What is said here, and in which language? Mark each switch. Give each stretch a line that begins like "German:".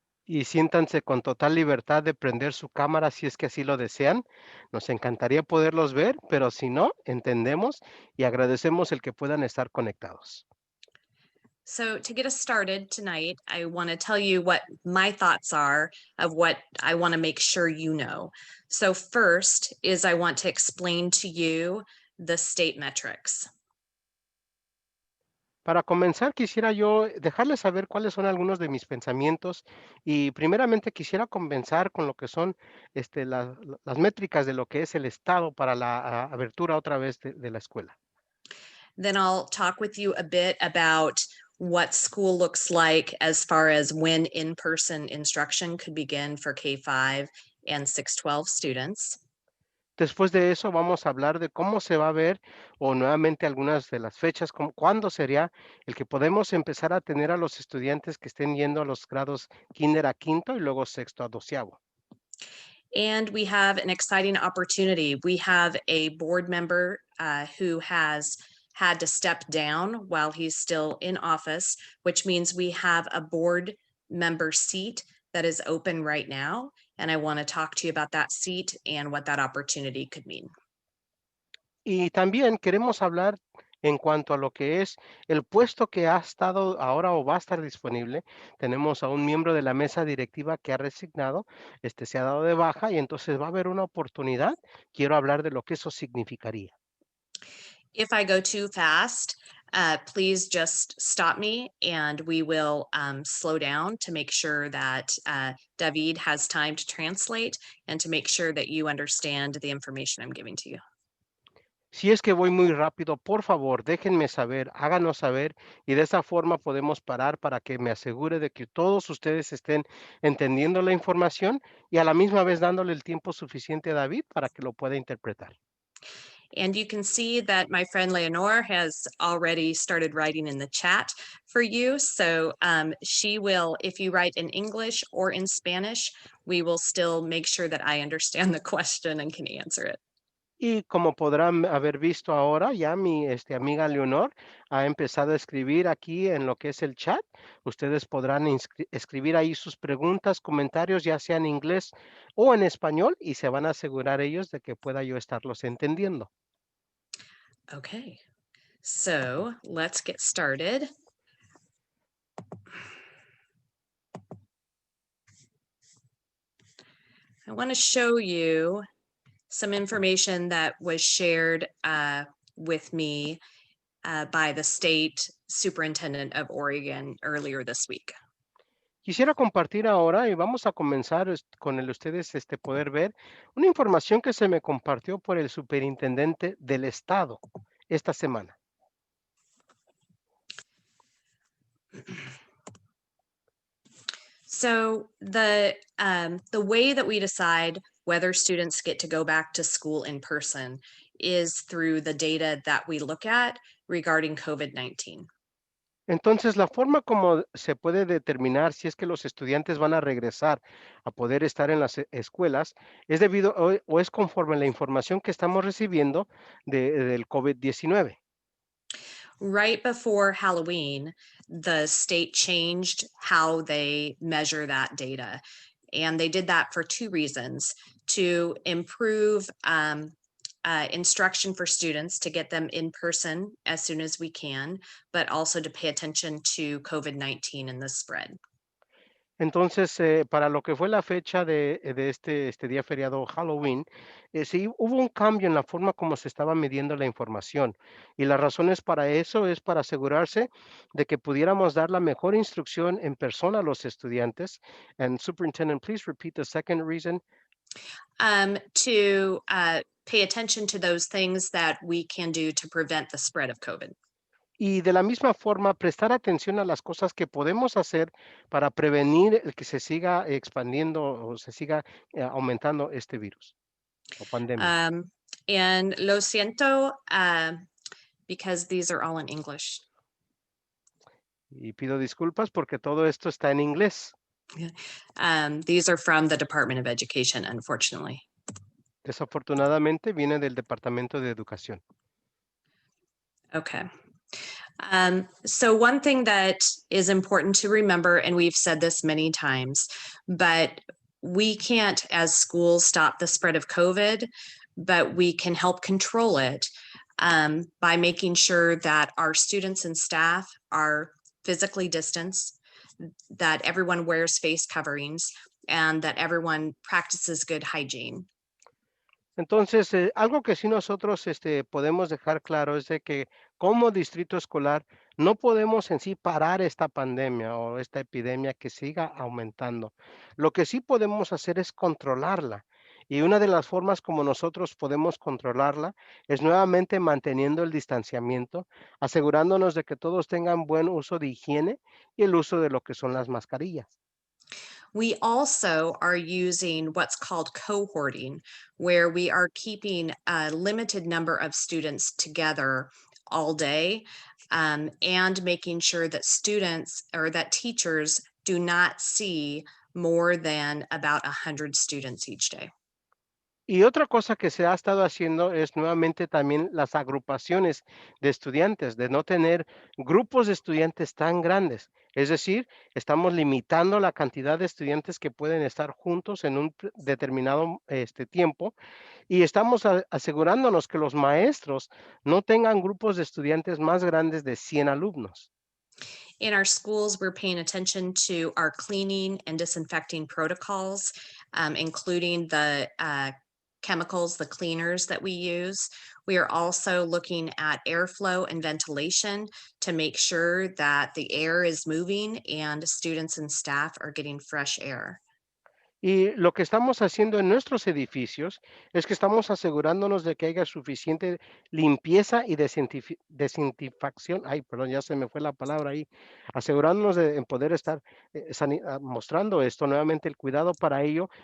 Spanish: Y siéntanse con total libertad de prender su cámara si es que así lo desean. Nos encantaría poderlos ver, pero si no, entendemos y agradecemos el que puedan estar conectados.
English: So to get us started tonight, I want to tell you what my thoughts are of what I want to make sure you know. So first is I want to explain to you the state metrics.
Spanish: Para comenzar, quisiera yo dejarles saber cuáles son algunos de mis pensamientos y primeramente quisiera comenzar con lo que son las métricas de lo que es el estado para la abertura otra vez de la escuela.
English: Then I'll talk with you a bit about what school looks like as far as when in-person instruction could begin for K-5 and 612 students.
Spanish: Después de eso vamos a hablar de cómo se va a ver o nuevamente algunas de las fechas, cuándo sería el que podemos empezar a tener a los estudiantes que estén yendo a los grados kinder a quinto y luego sexto a doceavo.
English: And we have an exciting opportunity. We have a board member who has had to step down while he's still in office, which means we have a board member seat that is open right now. And I want to talk to you about that seat and what that opportunity could mean.
Spanish: Y también queremos hablar en cuanto a lo que es el puesto que ha estado ahora o va a estar disponible. Tenemos a un miembro de la mesa directiva que ha resignado, se ha dado de baja y entonces va a haber una oportunidad. Quiero hablar de lo que eso significaría.
English: If I go too fast, please just stop me and we will slow down to make sure that David has time to translate and to make sure that you understand the information I'm giving to you.
Spanish: Si es que voy muy rápido, por favor, déjenme saber, háganos saber y de esa forma podemos parar para que me asegure de que todos ustedes estén entendiendo la información y a la misma vez dándole el tiempo suficiente a David para que lo pueda interpretar.
English: And you can see that my friend Leonor has already started writing in the chat for you. So she will, if you write in English or in Spanish, we will still make sure that I understand the question and can answer it.
Spanish: Y como podrán haber visto ahora, ya mi amiga Leonor ha empezado a escribir aquí en lo que es el chat. Ustedes podrán escribir ahí sus preguntas, comentarios, ya sea en inglés o en español, y se van a asegurar ellos de que pueda yo estarlos entendiendo.
English: Okay, so let's get started. I want to show you some information that was shared with me by the state superintendent of Oregon earlier this week.
Spanish: Quisiera compartir ahora y vamos a comenzar con el ustedes poder ver una información que se me compartió por el superintendente del estado esta semana.
English: So the way that we decide whether students get to go back to school in person is through the data that we look at regarding COVID-19.
Spanish: Entonces, la forma como se puede determinar si es que los estudiantes van a regresar a poder estar en las escuelas es debido o es conforme a la información que estamos recibiendo del COVID-19.
English: Right before Halloween, the state changed how they measure that data. And they did that for two reasons: to improve instruction for students to get them in person as soon as we can, but also to pay attention to COVID-19 and the spread.
Spanish: Entonces, para lo que fue la fecha de este día feriado Halloween, sí hubo un cambio en la forma como se estaba midiendo la información. Y las razones para eso es para asegurarse de que pudiéramos dar la mejor instrucción en persona a los estudiantes.
English: And Superintendent, please repeat the second reason. To pay attention to those things that we can do to prevent the spread of COVID.
Spanish: Y de la misma forma, prestar atención a las cosas que podemos hacer para prevenir el que se siga expandiendo o se siga aumentando este virus o pandemia.
English: Um, and
Spanish: lo siento,
English: because these are all in English.
Spanish: Y pido disculpas porque todo esto está en inglés.
English: These are from the Department of Education, unfortunately.
Spanish: Desafortunadamente viene del Departamento de Educación.
English: Okay. So one thing that is important to remember, and we've said this many times, but we can't, as schools, stop the spread of COVID, but we can help control it by making sure that our students and staff are physically distanced, that everyone wears face coverings, and that everyone practices good hygiene.
Spanish: Entonces, algo que sí nosotros podemos dejar claro es de que como distrito escolar no podemos en sí parar esta pandemia o esta epidemia que siga aumentando. Lo que sí podemos hacer es controlarla. Y una de las formas como nosotros podemos controlarla es nuevamente manteniendo el distanciamiento, asegurándonos de que todos tengan buen uso de higiene y el uso de lo que son las mascarillas.
English: We also are using what's called cohorting, where we are keeping a limited number of students together all day, and making sure that students or that teachers do not see more than about 100 students each day.
Spanish: Y otra cosa que se ha estado haciendo es nuevamente también las agrupaciones de estudiantes, de no tener grupos de estudiantes tan grandes. Es decir, estamos limitando la cantidad de estudiantes que pueden estar juntos en un determinado tiempo y estamos asegurándonos que los maestros no tengan grupos de estudiantes más grandes de 100 alumnos.
English: In our schools, we're paying attention to our cleaning and disinfecting protocols, including the chemicals, the cleaners that we use. We are also looking at airflow and ventilation to make sure that the air is moving and students and staff are getting fresh air.
Spanish: Y lo que estamos haciendo en nuestros edificios es que estamos asegurándonos de que haya suficiente limpieza y desinfección. Ay, perdón, ya se me fue la palabra ahí. Asegurándonos de en poder estar mostrando esto nuevamente, el cuidado para ello.